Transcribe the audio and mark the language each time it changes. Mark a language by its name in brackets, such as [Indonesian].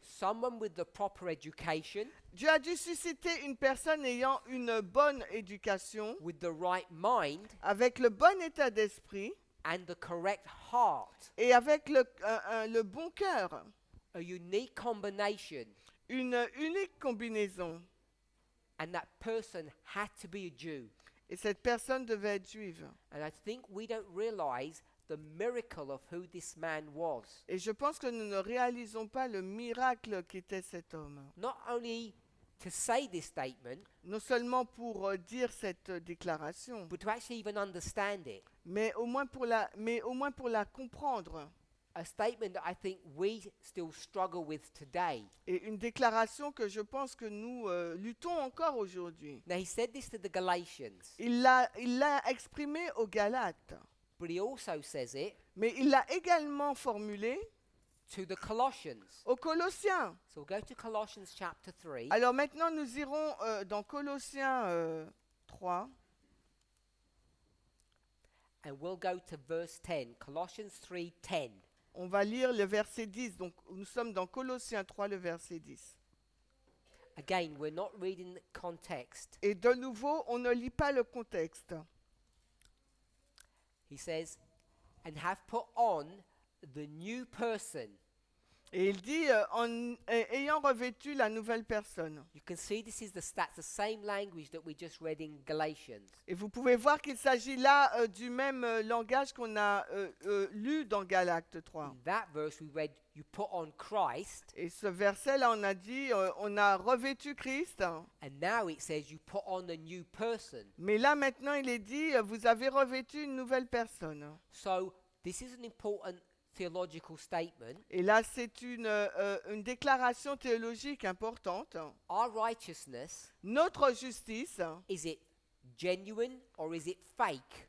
[English] someone with the proper education, [French] Dieu a dû susciter une personne ayant une bonne éducation, [English] with the right mind, [French] avec le bon état d'esprit [English] and the correct heart. [French] et avec le bon cœur. [English] A unique combination. [French] Une unique combinaison. [English] And that person had to be a Jew. [French] Et cette personne devait être juive. [English] And I think we don't realize the miracle of who this man was. [French] Et je pense que nous ne réalisons pas le miracle qu'était cet homme. [English] Not only to say this statement, [French] Non seulement pour dire cette déclaration, [English] but to actually even understand it. [French] mais au moins pour la comprendre. [English] A statement that I think we still struggle with today. [French] Et une déclaration que je pense que nous luttons encore aujourd'hui. [English] Now, he said this to the Galatians, [French] Il l'a exprimé aux Galates, [English] but he also says it [French] mais il l'a également formulé [English] to the Colossians. [French] aux Colossiens. [English] So we'll go to Colossians chapter 3, [French] Alors maintenant, nous irons dans Colossiens 3 [English] and we'll go to verse 10. Colossians 3:10. [French] On va lire le verset 10. Donc nous sommes dans Colossiens 3, le verset 10. [English] Again, we're not reading the context. [French] Et de nouveau, on ne lit pas le contexte. [English] He says, and have put on the new person. [French] Et il dit, ayant revêtu la nouvelle personne. [English] You can see this is that's the same language that we just read in Galatians. [French] Et vous pouvez voir qu'il s'agit là du même langage qu'on a lu dans Galates 3. [English] In that verse we read, you put on Christ, [French] Et ce verset-là, on a dit, on a revêtu Christ. [English] and now it says you put on a new person. [French] Mais là, maintenant, il est dit, vous avez revêtu une nouvelle personne. [English] So this is an important theological statement. [French] Et là, c'est une déclaration théologique importante. [English] Our righteousness, [French] Notre justice [English] is it genuine or is it fake?